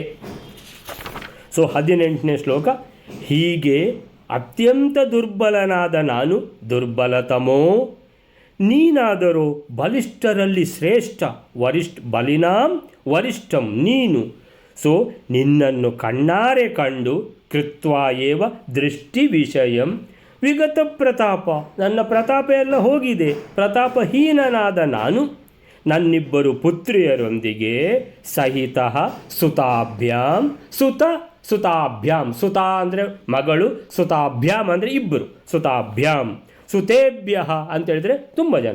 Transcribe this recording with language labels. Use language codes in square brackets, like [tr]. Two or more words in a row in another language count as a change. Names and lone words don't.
[kn] ಸೊ 18ನೇ ಶ್ಲೋಕ, ಹೀಗೆ ಅತ್ಯಂತ ದುರ್ಬಲನಾದ ನಾನು ದುರ್ಬಲತಮೋ, ನೀನಾದರೂ ಬಲಿಷ್ಠರಲ್ಲಿ ಶ್ರೇಷ್ಠ, [sa] ಬಲಿನಾಂ ವರಿಷ್ಠಂ [kn] ನೀನು. ಸೊ ನಿನ್ನನ್ನು ಕಣ್ಣಾರೆ ಕಂಡು [sa] ಕೃತ್ವಾ ಏವ ದೃಷ್ಟಿ ವಿಷಯಂ ವಿಗತ ಪ್ರತಾಪ, [kn] ನನ್ನ ಪ್ರತಾಪ ಎಲ್ಲ ಹೋಗಿದೆ, ಪ್ರತಾಪಹೀನನಾದ ನಾನು ನನ್ನಿಬ್ಬರು ಪುತ್ರಿಯರೊಂದಿಗೆ [sa] ಸಹಿತ ಸುತಾಭ್ಯಾಂ [kn] ಸುತ ಅಂದರೆ ಮಗಳು, ಸುತಾಭ್ಯಾಂ ಅಂದರೆ ಇಬ್ಬರು, [sa] ಸುತಾಭ್ಯಾಂ ಸುತೇಭ್ಯ [kn] ಅಂತೇಳಿದರೆ ತುಂಬ ಜನ.